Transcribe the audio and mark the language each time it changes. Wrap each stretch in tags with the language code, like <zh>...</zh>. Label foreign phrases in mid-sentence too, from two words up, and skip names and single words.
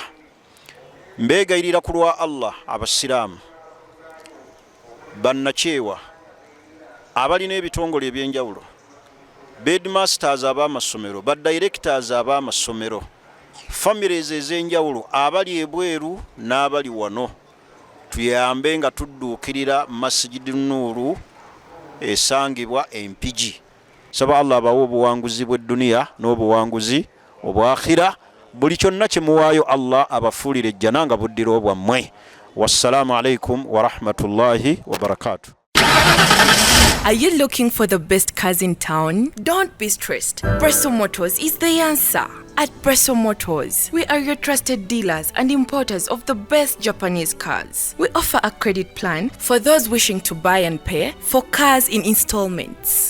<lg>Mbeegayirira ku lwa Allah abasiraamu bannakyewa abalina ebitongole ebyenjawulo, bedmasters ab'amasomero, badirectors ab'amasomero, families ez'enjawulo abali ebweru n'abali wano, tuyambe nga tudduukirira Masjidi Nuuru esangibwa Empigi. Saba Allah abawe obuwanguzi bw'edduniya n'obuwanguzi obwakhira. Buli kyonna kye muwaayo Allah abafuulire ejjana nga buddiro bwammwe.</lg> <ar>والسلام عليكم ورحمة الله وبركاته.</ar> <en>Are you looking for the best cars in town? Don't be stressed. Bbosa Motors is the answer. At Bbosa Motors, we are your trusted dealers and importers of the best Japanese cars. We offer a credit plan for those wishing to buy and pay for cars in installments.</en>